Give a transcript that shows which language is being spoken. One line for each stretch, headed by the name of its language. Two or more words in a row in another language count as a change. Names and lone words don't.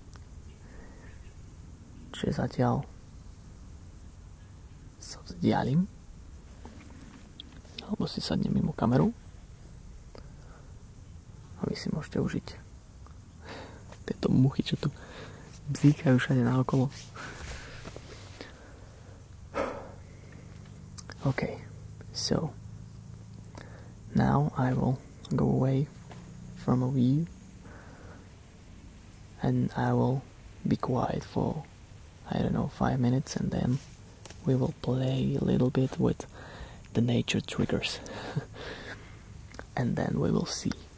Slovak: Čiže zatiaľ sa vzdialím alebo si sadnem mimo kameru a vy si môžete užiť tieto muchy, čo tu bzíkajú všade naokolo.
English: Okay, so now I will go away from a view and I will be quiet for, I don't know, 5 minutes, and then we will play a little bit with the nature triggers and then we will see.